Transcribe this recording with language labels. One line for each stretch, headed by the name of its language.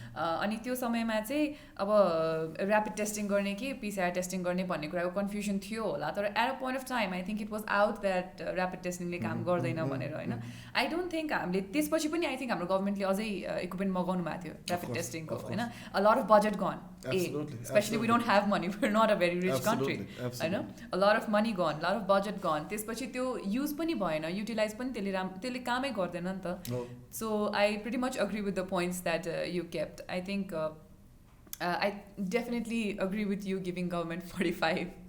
Nepali: अनि त्यो समयमा चाहिँ अब ऱ्यापिड टेस्टिङ गर्ने कि पिसिआर टेस्टिङ गर्ने भन्ने कुराको कन्फ्युजन थियो होला.
English: तर at a point of time I think it was out that rapid टेस्टिङले
Nepali: काम गर्दैन भनेर होइन.
English: I don't think
Nepali: हामीले त्यसपछि पनि आई थिङ्क हाम्रो गभर्मेन्टले अझै इक्विपमेन्ट मगाउनु भएको थियो ऱ्यापिड टेस्टिङको होइन.
English: A lot of budget gone. Especially we don't have money, we're not a very rich country. I know a lot of money gone, lot of budget gone.
Nepali: त्यसपछि त्यो use पनि भएन, युटिलाइज पनि त्यसले कामै गर्दैन नि त.
English: So I pretty much agree with the points that you kept. I think I definitely agree with you giving government 45.